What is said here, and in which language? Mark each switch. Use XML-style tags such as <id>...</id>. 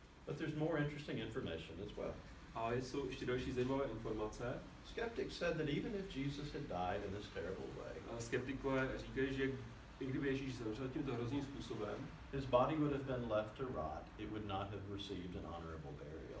<en>But there's more interesting information as well.</en> <cs>A jsou ještě další zajímavé informace.</cs> <en>Skeptics said that even if Jesus had died in this terrible way,</en> <cs>skeptikové říkají, že i kdyby Ježíš zemřel tímto hrozným způsobem,</cs> <en>his body would have been left to rot. It would not have received an honorable burial.</en>